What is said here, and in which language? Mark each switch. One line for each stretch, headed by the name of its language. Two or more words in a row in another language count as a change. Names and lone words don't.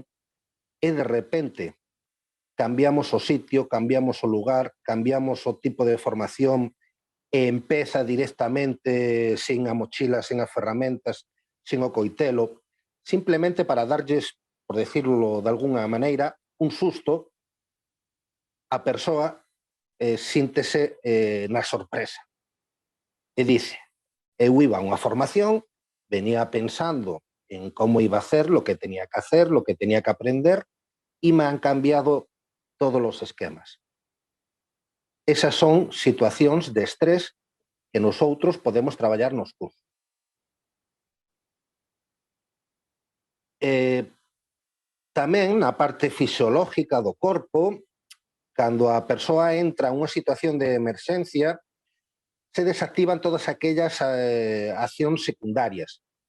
Galician: e de repente cambiamos o sitio, cambiamos o lugar, cambiamos o tipo de formación e empeza directamente sin a mochila, sin as ferramentas, sin o coitelo, simplemente para darlles,
Spanish: por decirlo de alguna maneira,
Galician: un susto, a persoa síntese na sorpresa. E dice, eu iba a unha formación,
Spanish: venía pensando en como iba a hacer, lo que tenía que hacer, lo que tenía que aprender, e me han cambiado todos os esquemas.
Galician: Esas son situacións de estrés que nosotros podemos traballar nos cursos. Tamén na parte fisiológica do corpo, cando a persoa entra en unha situación de emerxencia,
Spanish: se desactivan todas aquellas
Galician: accións secundarias.